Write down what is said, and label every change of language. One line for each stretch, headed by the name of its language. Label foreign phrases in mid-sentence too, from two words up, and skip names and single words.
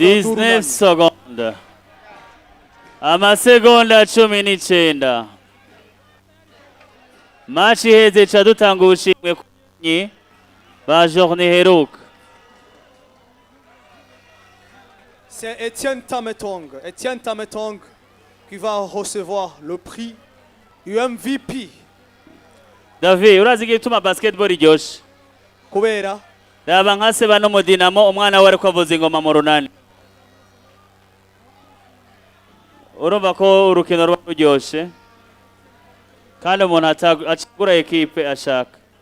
French: 19 secondes.
Rundi: Amasegonda 19. Match iheze ca dutanga ubushimwe kunyi ba journée heruka.
French: C'est Etienne Tametong qui va recevoir le prix UMVP.
Rundi: David, urazi igituma basketball iryoshe? Kubera Raba nka se bano mu Dinamo umwana we ariko avuza ingoma mu runani. Urumva ko urukino ruba ruryoshe kandi umuntu acagura ekipe ashaka.